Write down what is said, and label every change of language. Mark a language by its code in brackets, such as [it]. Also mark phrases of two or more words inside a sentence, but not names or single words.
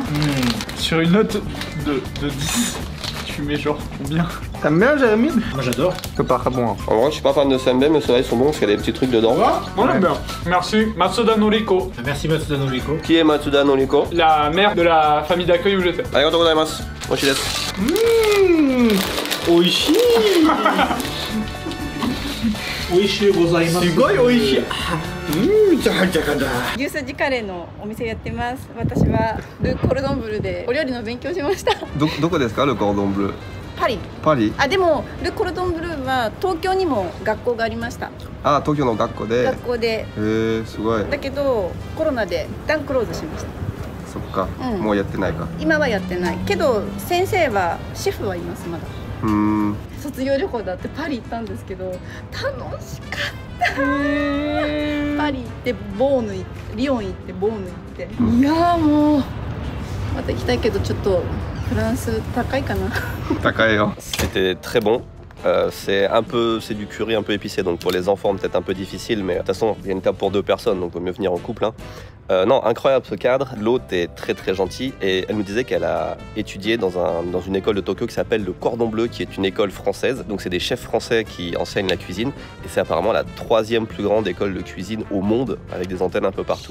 [fr] Sur une note de 10, tu mets genre combien? T'aimes bien, Jérémy? Moi j'adore. C'est pas très bon. Hein. En vrai, je suis pas fan de sembe, mais ceux-là ils sont bons parce qu'il y a des petits trucs dedans. On l'aime bien. Merci. Matsuda Noriko, Merci Matsuda Noriko. Qui est Matsuda Noriko? la mère de la famille d'accueil où j'étais. [ja] ありがとうございます. 餅です. Oishi. おいしいございます. すごいおいしい. 牛すじカレーのお店やってます。私はル・コルドンブルでお料理の勉強しました。どこですか、le cordon bleu? パリ。パリ。あ、でもル・コルドンブルは東京にも学校がありました。あ、東京の学校で。学校で。すごい。だけどコロナで一旦クローズしました。そっか、もうやってないか。今はやってない。けど先生はシェフはいますまだ。卒業旅行だってパリ行ったんですけど楽しかった。パリ行ってボーヌ行ってリヨン行ってボーヌ行っていやーもうまた行きたいけどちょっとフランス高いかな。高いよ。 [fr] C'était très bon. C'est du curry un peu épicé, donc pour les enfants peut-être un peu difficile, mais de toute façon il y a une table pour 2 personnes, donc il vaut mieux venir en couple. Hein. Non, incroyable ce cadre, l'hôte est très gentil et elle nous disait qu'elle a étudié dans une école de Tokyo qui s'appelle le Cordon Bleu, qui est une école française, donc c'est des chefs français qui enseignent la cuisine et c'est apparemment la 3e plus grande école de cuisine au monde avec des antennes un peu partout.